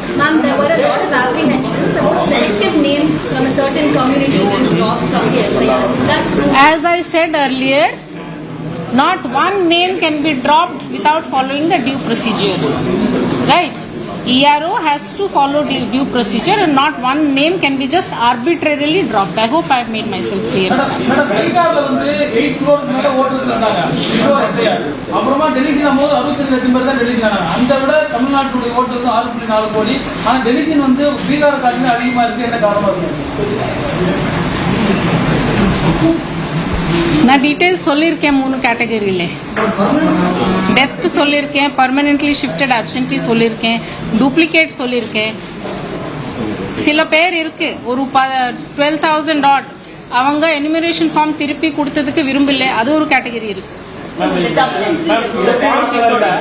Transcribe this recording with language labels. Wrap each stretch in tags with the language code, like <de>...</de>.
<en>Ma'am, there were a lot of apprehensions about selective names from a certain community being dropped from the SIR. Is that true? As I said earlier, Not one name can be dropped without following the due procedure. Right? ERO has to follow due procedure and not one name can be just arbitrarily dropped. I hope I have made myself clear.</en> <ta>Madam பீகார்ல வந்து 8 crore மேல voters இருந்தாங்க before SIR. அப்புறமா deletion ஆகும்போது 65 லட்சம் பேர் தான் deletion ஆனாங்க. அந்த விட தமிழ்நாட்டுடைய ஓட்டர்ஸ் 6.4 கோடி. ஆனா டெலிஷன் வந்து பீகார் காட்டிலும் அதிகமா இருக்கு. என்ன காரணமா இருக்கு? நான் டீடைல்ஸ் சொல்லியிருக்கேன் 3 கேட்டகரியில. டெத் சொல்லியிருக்கேன், பர்மனென்ட்லி ஷிஃப்டட் ஆப்சென்டி சொல்லியிருக்கேன், டூப்ளிகேட் சொல்லியிருக்கேன். சில பேர் இருக்கு ஒரு 12,000 டாட் அவங்க எனிமரேஷன் ஃபார்ம் திருப்பி கொடுத்ததுக்கு விரும்பல, அது ஒரு கேட்டகரி இருக்கு.</ta> <en>Ma'am, the Form 6 ஓட</en>